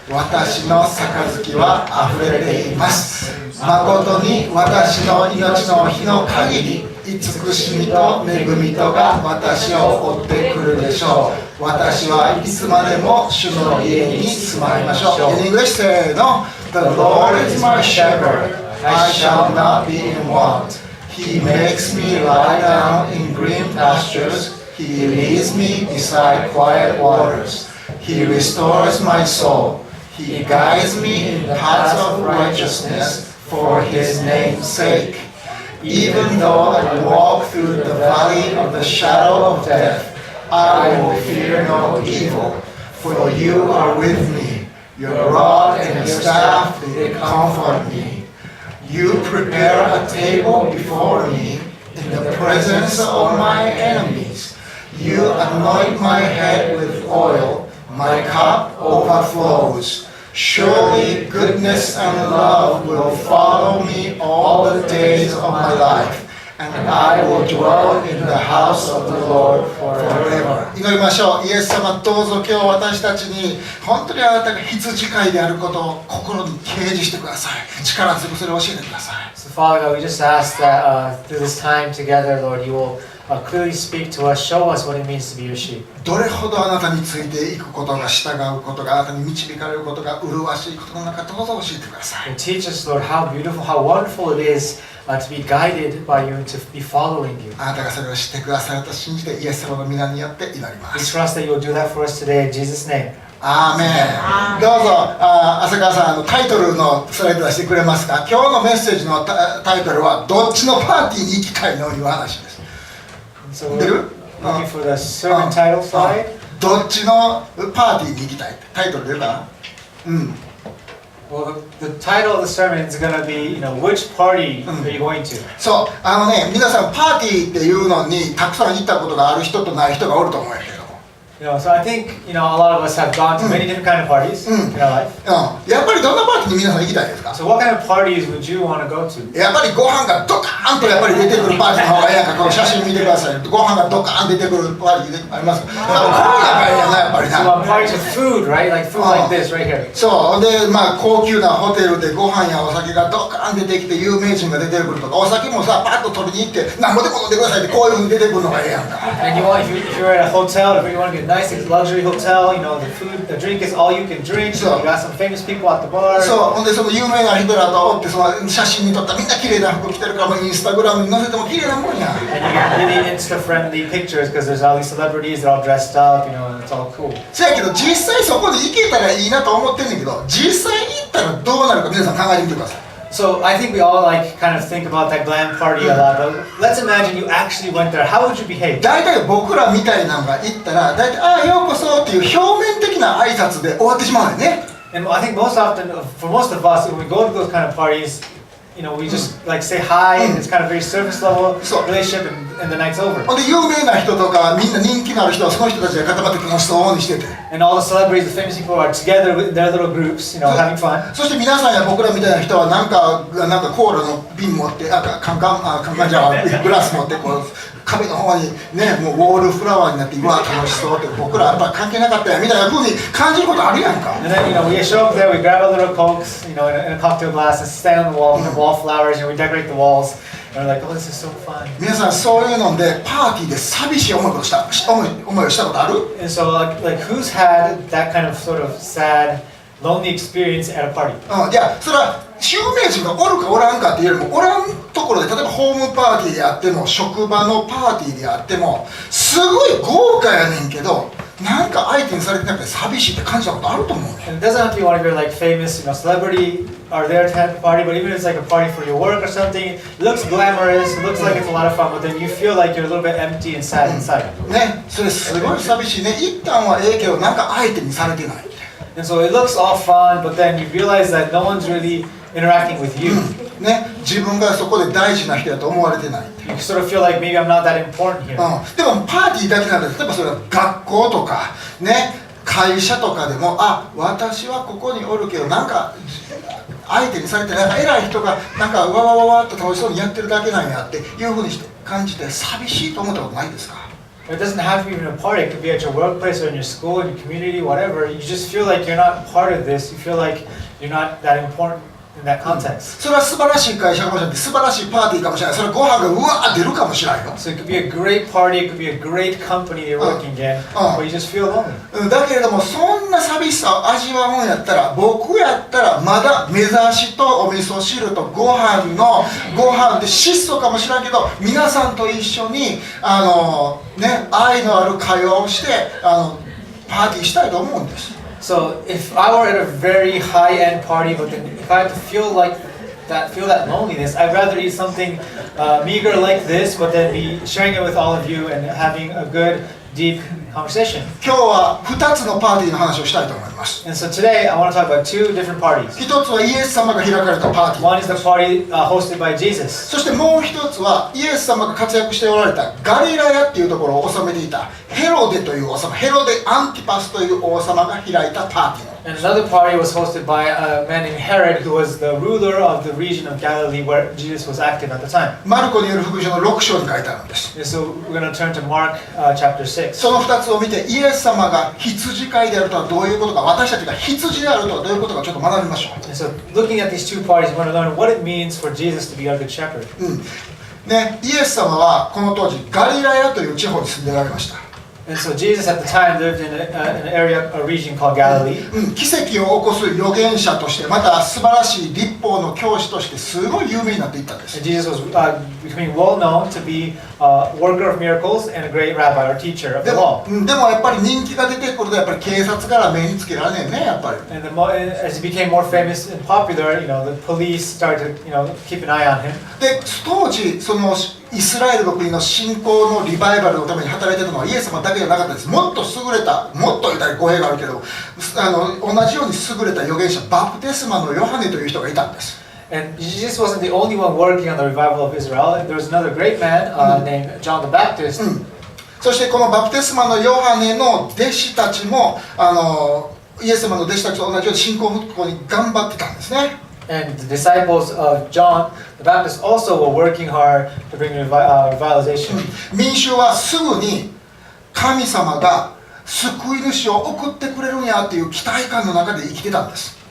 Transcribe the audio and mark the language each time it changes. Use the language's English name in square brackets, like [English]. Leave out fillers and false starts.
[Japanese] 私の杯は溢れています。誠に私の命の日の限り、慈しみと恵みとが私を追ってくるでしょう。私はいつまでも主の家に住まいましょう。 [English] In English, [Japanese] せーの。 [English] The Lord is my shepherd, I shall not be in want. He makes me lie down in green pastures. He leads me beside quiet waters. He restores my soul. He guides me in paths of righteousness for his name's sake. Even though I walk through the valley of the shadow of death, I will fear no evil, for you are with me. Your rod and your staff, they comfort me. You prepare a table before me in the presence of my enemies. You anoint my head with oil, my cup overflows. Surely goodness and love will follow me all the days of my life, and I will dwell in the house of the Lord forever. [Japanese] 祈りましょう。イエス様、どうぞ今日私たちに本当にあなたが羊飼いであることを心に掲示してください。力強くそれを教えてください。 [English] So Father God, we just ask that through this time together, Lord, you will clearly speak to us, show us what it means to be your sheep. [Japanese] どれほどあなたについていくことが、従うことが、あなたに導かれることが麗しいことの中、どうぞ教えてください。 [English] And teach us, Lord, how beautiful, how wonderful it is to be guided by you and to be following you. [Japanese] あなたがそれを知ってくださると信じて、イエス様の皆によって祈りま [English] We [Japanese] す。 [English] trust that you will do that for us today in Jesus' name. [Japanese] アーメン。どうぞ、浅川さん、タイトルのスライド出してくれますか。今日のメッセージのタイトルは、どっちのパーティーに行きたいのいう話です。出る？ [English] Looking for the sermon title slide. [Japanese] どっちのパーティーに行きたい。タイトル出るかな。 [English] Well, the title of the sermon is going to be, which party are you going to? [Japanese] そう、皆さんパーティーっていうのにたくさん行ったことがある人とない人がおると思うんやけど。 [English] So I think, a lot of us have gone to many different kind of parties in our life. [Japanese] やっぱりどんなパーティーに皆さん行きたいですか。 [English] So what kind of parties would you want to go to? [Japanese] やっぱりご飯がドカーンとやっぱり出てくるパーティーの方がええやんか。この写真見てください。ご飯がドカーン出てくるパーティーあります。こういうのがええやなやっぱりな。 [English] So parties with food, right? Like food like this right here. [Japanese] そうで高級なホテルでご飯やお酒がドカーン出てきて有名人が出てくるとか、お酒もさパッと取りに行って何ぼでも飲んでくださいってこういう風に出てくるのがええやんか。 [English] And if you're at a hotel, if you want to get a nice luxury hotel, the drink is all you can drink. So you got some famous people at the bar. [Japanese] そうほんでその有名な人らとおってその写真に撮ったみんな綺麗な服着てるからもうインスタグラムに載せても綺麗なもんや。 [English] And you get really Insta-friendly pictures because there's all these celebrities that are all dressed up, and it's all cool. [Japanese] そやけど実際そこに行けたらいいなと思ってんねんけど、実際に行ったらどうなるか皆さん考えてみてください。 [English] So I think we all kind of think about that glam party a lot, but let's imagine you actually went there. How would you behave? [Japanese] 大体僕らみたいなのが行ったら大体ああようこそっていう表面的な挨拶で終わってしまうよね。 [English] And I think most often, for most of us, when we go to those kind of parties, we just say hi, and it's kind of very surface level relationship, and the night's over. [Japanese] ほんで有名な人とかみんな人気のある人はその人たちが固まって楽しそうにしてて。 [English] And all the celebrities, the famous people are together with their little groups, having fun. [Japanese] そして皆さんや僕らみたいな人はなんかコーラの瓶持ってカンカンじゃグラス持ってこう壁の方にねもうウォールフラワーになってうわ楽しそうって僕らやっぱ関係なかったやみたいな風に感じることあるやんか。 [English] And then we show up there, we grab a little cokes, in a cocktail glass, and stand on the wall, wallflowers, and we decorate the walls. And we're like, oh, this is so fun. [Japanese] 皆さんそういうのでパーティーで寂しい思いをしたことある？ [English] And so like who's had that kind of sort of sad, lonely experience at a party? [Japanese] いやそれは有名人がおるかおらんかっていうよりもおらんところで例えばホームパーティーであっても職場のパーティーであってもすごい豪華やねんけどなんか相手にされてなくて寂しいって感じたことあると思うね。 [English] And it doesn't have to be one of your famous, celebrity are there to have a party, but even if it's like a party for your work or something, it looks glamorous, it looks like it's a lot of fun, but then you feel like you're a little bit empty and sad inside. [Japanese] ね、それすごい寂しいね。一旦はええけどなんか相手にされてない。 [English] And so it looks all fun, but then you realize that no one's really interacting with you. [Japanese] ね、自分がそこで大事な人だと思われてない。 [English] You sort of feel like maybe I'm not that important here. [Japanese] でもパーティーだけなんで例えばそれは学校とかね会社とかでも私はここにおるけどなんか相手にされてなんか偉い人がなんかわわわわっと楽しそうにやってるだけなんやっていうふうにして感じて寂しいと思ったことないですか？ [English] It doesn't have to be even a party. It could be at your workplace or in your school, in your community, whatever. You just feel like you're not part of this. You feel like you're not that important in that context. [Japanese] それは素晴らしい会社かもしれない。素晴らしいパーティーかもしれない。それはご飯がうわー出るかもしれないよ。 [English] So it could be a great party. It could be a great company you're working in, but you just feel lonely. [Japanese] だけれどもそんな寂しさを味わうんやったら僕やったらまだ目指しとお味噌汁とご飯で質素かもしれないけど皆さんと一緒に愛のある会話をしてパーティーしたいと思うんです。 [English] So if I were at a very high-end party, but then if I had to feel that loneliness, I'd rather eat something meager like this, but then be sharing it with all of you and having a good, deep conversation. [Japanese] 今日は2つのパーティーの話をしたいと思います。 [English] And so today I want to talk about two different parties. [Japanese] 一つはイエス様が開かれたパーティー。 [English] One is the party hosted by Jesus. [Japanese] そしてもう一つはイエス様が活躍しておられたガリラヤっていうところを治めていたヘロデという王様、ヘロデ・アンティパスという王様が開いたパーティー。 [English] And another party was hosted by a man named Herod, who was the ruler of the region of Galilee where Jesus was active at the time. [Japanese] マルコによる福音書の6章に書いてあるんです。 [English] And so we're going to turn to Mark chapter 6. [Japanese] その2つを見てイエス様が羊飼いであるとはどういうことか、私たちが羊であるとはどういうことかちょっと学びましょう。 [English] And so looking at these two parties, we want to learn what it means for Jesus to be our good shepherd. [Japanese] ね、イエス様はこの当時ガリラヤという地方に住んでおられました。 [English] And so Jesus at the time lived in an area, a region called Galilee. [Japanese] 奇跡を起こす預言者としてまた素晴らしい律法の教師としてすごい有名になっていったんです。 [English] And Jesus was becoming well known to be worker of miracles and a great rabbi or teacher of the law. [Japanese] でもやっぱり人気が出てくるとやっぱり警察から目につけられねえねやっぱり。 [English] And as he became more famous and popular, the police started keep an eye on him. [Japanese] で当時そのイスラエルの国の信仰のリバイバルのために働いていたのはイエス様だけじゃなかったです。もっと優れた、もっと言ったら語弊があるけど、同じように優れた預言者バプテスマのヨハネという人がいたんです。 [English] And Jesus wasn't the only one working on the revival of Israel. There was another great man named John the Baptist. [Japanese] そしてこのバプテスマのヨハネの弟子たちもイエス様の弟子たちと同じように信仰復興に頑張ってたんですね。 [English] And the disciples of John the Baptist also were working hard to bring revitalization. [Japanese] 民衆はすぐに神様が救い主を送ってくれるんやっていう期待感の中で生きてたんです。